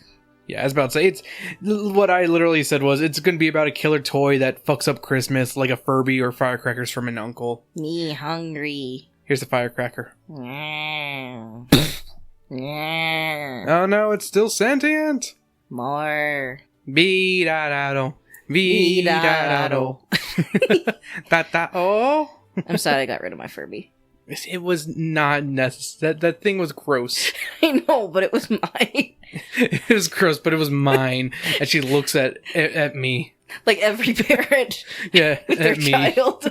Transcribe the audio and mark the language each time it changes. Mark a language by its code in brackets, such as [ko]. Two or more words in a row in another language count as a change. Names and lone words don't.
[en] Yeah, I was about to say, it's what I literally said was, it's going to be about a killer toy that fucks up Christmas, like a Furby or firecrackers from an uncle. Me hungry. Here's the firecracker. Yeah. Oh no, it's still sentient! More. Be-da-da-do. Be-da-da-do. Da-da-oh. I'm sad I got rid of my Furby. It was not necessary. That thing was gross. I know, but it was mine. It was gross, but it was mine. And she looks at me. Like every parent. Yeah, with their at me. child.